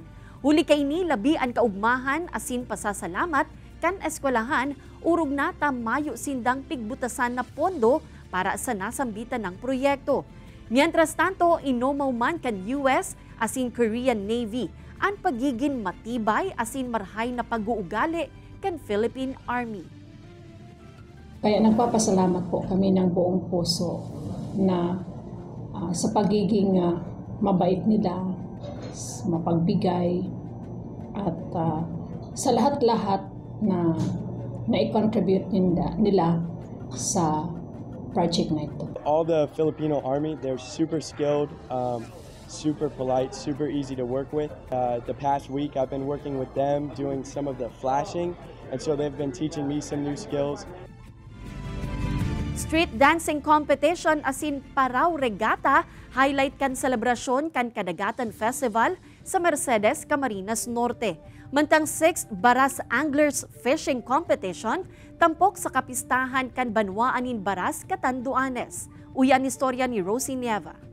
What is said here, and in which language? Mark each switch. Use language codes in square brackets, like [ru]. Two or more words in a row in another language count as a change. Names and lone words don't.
[bik] Huli kay ni labi ang kaugmahan asin pasasalamat kan eskwelahan urog na tamayo sindang pigbutasan na pondo para sa nasambitan ng proyekto. Mientras tanto, inomaw man kan US asin Korean Navy ang pagiging matibay asin marhay na pag-uugali kan Philippine Army. [tl] Kaya nagpapasalamat po kami ng buong puso na sa pagiging mabait nila, mapagbigay at sa lahat-lahat na i-contribute nila sa project na ito. [en] All the Filipino Army, they're super skilled, super polite, super easy to work with. The past week I've been working with them doing some of the flashing, and so they've been teaching me some new skills. Street dancing competition [bik] asin Paraw Regatta highlight kan selebrasyon kan Kadagatan Festival sa Mercedes, Camarines Norte. Mantang 6th Baras Anglers Fishing Competition tampok sa kapistahan kan Banwaanin Baras, Catanduanes. Uyan istorya ni Rosie Nieva.